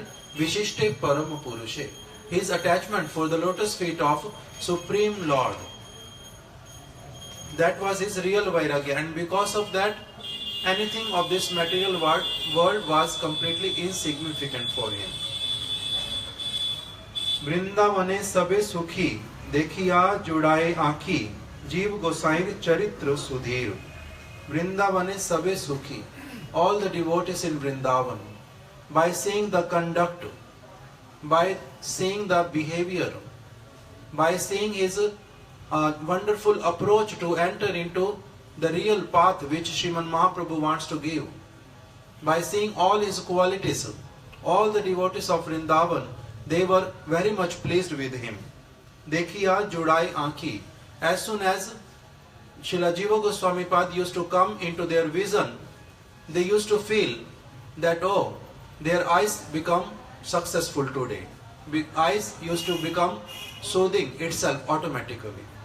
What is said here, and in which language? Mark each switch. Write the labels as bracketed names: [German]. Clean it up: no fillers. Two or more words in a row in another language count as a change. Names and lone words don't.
[Sanskrit] विशिष्टे परम पुरुषे. [English] His attachment for the lotus feet of Supreme Lord. That was his real Vairagya, and because of that, anything of this material world was completely insignificant for him. [Bangla] বৃন্দাবনে সবে সুখী, দেখিয়া জুড়ায় আঁখি, জীব গোসাঁই চরিত্র সুধীর. বৃন্দাবনে সবে সুখী. [English] All the devotees in Vrindavan, by seeing the conduct, by seeing the behavior, by seeing his wonderful approach to enter into the real path which Sriman Mahaprabhu wants to give, by seeing all his qualities, all the devotees of Vrindavan, they were very much pleased with him. [Bangla] দেখিয়া জুড়াই আঁখি. [English] As soon as Srila Jiva Goswami Pad used to come into their vision, they used to feel that, oh, their eyes become successful today. Eyes used to become soothing itself automatically.